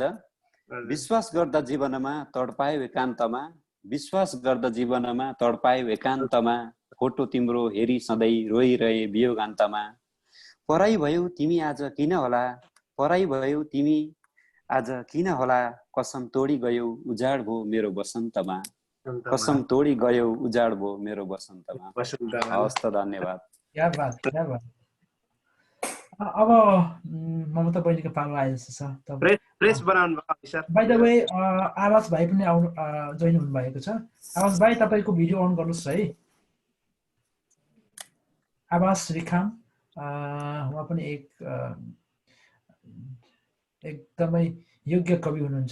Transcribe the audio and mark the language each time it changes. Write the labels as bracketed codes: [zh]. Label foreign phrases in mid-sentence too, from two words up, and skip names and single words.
[ne] विश्वास गर्दा जीवनमा तडपायो एकान्तमा, विश्वास गर्दा जीवनमा तडपायो एकान्तमा, फोटो तिम्रो हेरी सधैँ रोइरहे वियोगान्तमा। पराई भयो तिमी आज किन होला, पराई भयो तिमी आज किन होला, कसम तोडी गयो उजाड भो मेरो बसन्तमा, कसम तोडी गयो उजाड भो मेरो बसन्तमा। हवस् त, धन्यवाद। [hi] क्या बात क्या बात। [ne] अब ममता बहिनीको पालो आए जस्तो छ। प्रेस बनाउनु भएको सर। [en] by the [ne] वे आवाज भाइ पनि जोइन हुनु भएको छ। आवाज भाइ तपाईको भिडियो अन गर्नुस् है। आवाज रिखाम उहाँ पनि एकदमै योग्य कवि हुनुहुन्छ।